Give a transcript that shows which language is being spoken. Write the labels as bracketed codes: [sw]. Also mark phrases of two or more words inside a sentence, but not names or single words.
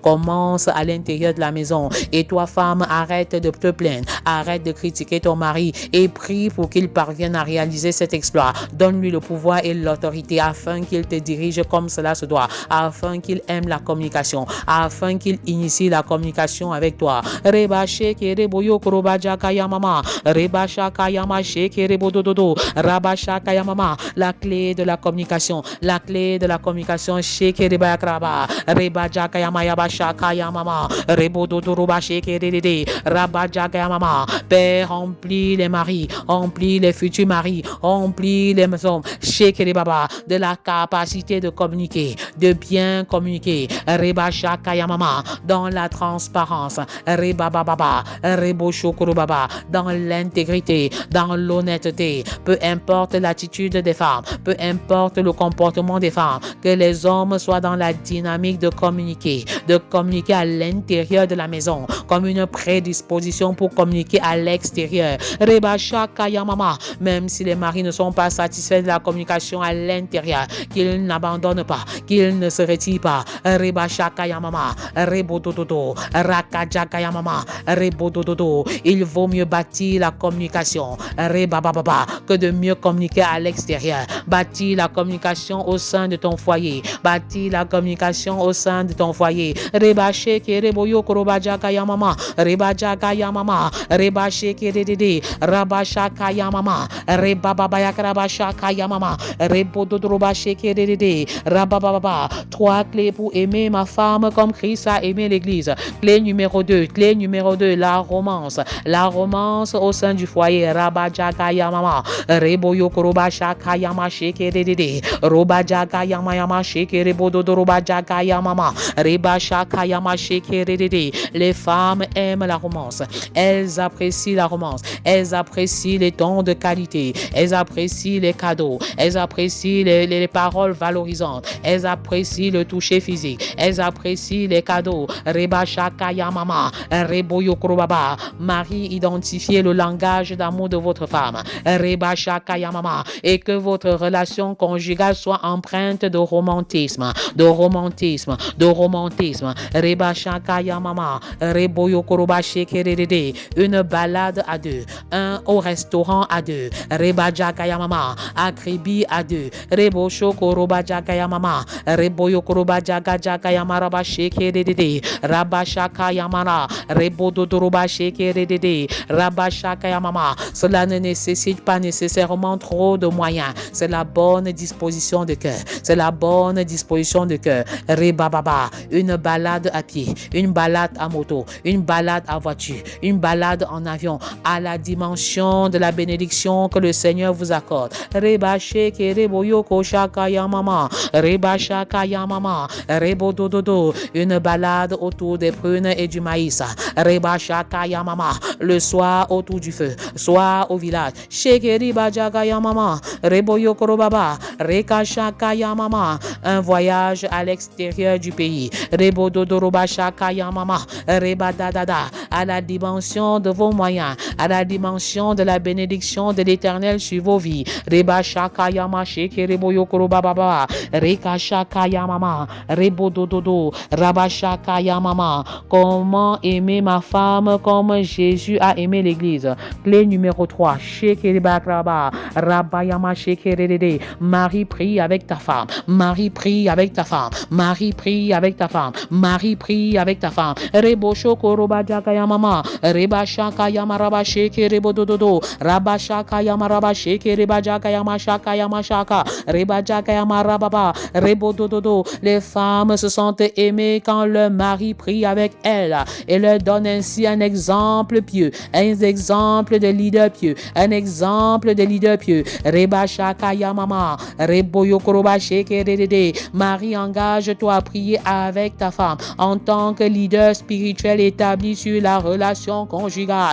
[fr] Et toi, femme, arrête de te plaindre, arrête de critiquer ton mari et prie pour qu'il parvienne à réaliser cet exploit. Donne-lui le pouvoir et l'autorité afin qu'il te dirige comme cela se doit, afin qu'il aime la communication, afin qu'il initie la communication avec toi. Reba Sheke Rebo Yokoroba Shakaya Mama, Reba Shakaya Mama Sheke Rebo Dodo, Raba Shakaya Mama. La clé de la communication, Sheke Reba Yakraba, Reba Shakaya Mama Shakaya Mama, Rebo Dodo Roba Sheke Dede, Raba Shakaya Mama. Père, remplis les maris, remplis les futurs maris, remplis les hommes, Sheke Baba, de la capacité de communiquer, de bien communiquer. Reba Shakaya Mama, dans la transparence. Reba Baba, Rebo Shokoro Baba, dans l'intégrité, dans l'honnêteté. Peu importe l'attitude des femmes, peu importe le comportement des femmes, que les hommes soient dans la dynamique de communiquer à l'intérieur de la maison, comme une prédisposition pour communiquer à l'extérieur. Reba Shakaya Mama, même si les maris ne sont pas satisfaits de la communication à l'intérieur, qu'ils n'abandonnent pas, qu'ils ne se retirent pas. Reba Shakaya Mama, Rebo Dodo, Rakajakaya Mama, Rebo Dodo. Il vaut mieux bâtir la communication, Reba Baba, que de mieux communiquer à l'extérieur. Bâtir la communication au sein de ton foyer. Reba Sheke Rebo Yokoroba Jakaya Mama, Reba Jakaya Mama, Reba Sheke Dede, Raba Shakaya Mama, Reba Baba Yakaraba Shakaya Mama, Rebo Dodroba Sheke Dede, Raba Baba. 3 clés pour aimer ma femme comme Christ a aimé l'église. Clé numéro 2, la romance au sein du foyer. Raba Jakaya Mama, Rebo Yokoroba Shakaya Mama Sheke Dede, Roba Jakaya Mama Sheke Rebo Dodroba Jakaya Mama, Reba Shakaya Mama Sheke Dede. Les femmes aiment la romance, elles apprécient la romance, elles apprécient les dons de qualité, elles apprécient les cadeaux, elles apprécient les paroles valorisantes, elles apprécient le toucher physique, elles apprécient les cadeaux. Reba Shakaya Mama, Reboyo Krobaba. Marie, identifiez le langage d'amour de votre femme. Reba Shakaya Mama. Et que votre relation conjugale soit empreinte de romantisme, de romantisme, de romantisme. Reba Shakaya Mama, Reboyo Koroba Shekerede. Une balade à deux, un au restaurant à deux. Reba Jakaya Mama, Akribi à deux. Rebo Shokoroba Jakaya Mama, Reboyo Koroba Jakaya Maraba Shekerede. Rabba Shakaya Mara, Rebo Dodoroba Shekerede. Rabba Shakaya Mama. Cela ne nécessite pas nécessairement trop de moyens. C'est la bonne disposition de cœur. C'est la bonne disposition de cœur. Reba Baba, une balade à pied, une balade à moto, une balade à voiture, une balade en avion, à la dimension de la bénédiction que le Seigneur vous accorde. Reba Sheke Rebo Yoko Shakaya Mama, Reba Shakaya Mama, Rebo Dododo, une balade autour des prunes et du maïs. Reba Shakaya Mama, le soir autour du feu, soit au village. Sheke Riba Jakaya Mama, Rebo Yoko Baba, Reka Shakaya Mama, un voyage à l'extérieur du pays. Rebo Dodoroba Shakaya Mama, Reba Dadada, à la dimension de vos moyens, à la dimension de la bénédiction de l'Éternel sur vos vies. Reba Shakaya Mama, Sheke Rebo Yoko Baba, Reka Shakaya Mama, Rebo Dododo, Rabba Shakaya Mama. Comment aimer ma femme comme Jésus a aimé l'Église? Clé numéro 3, Sheke Reba Kraba, Rabba Yama Sheke Rede. Marie, prie avec ta femme. Marie, prie avec ta femme. Marie, prie avec ta femme. Marie, prie avec ta femme. Rebo Shoko Roba Jakaya Mama, Reba Shakaya Maraba Sheke Rebo Dododo, Rabba Shakaya Maraba Sheke Reba Jakaya Mashakaya Mashaka, Reba Jakaya Marababa, Rebo Dododo. Les femmes se sentent aimées quand leur mari prie avec elles et leur donne ainsi un exemple pieux, un exemple de leader pieux, un exemple de leader pieux. Reba Shakaya Mama, Rebo Yokoroba Sheke Rede. Marie, engage-toi à prier avec ta femme en tant que leader spirituel établi sur la relation conjugale.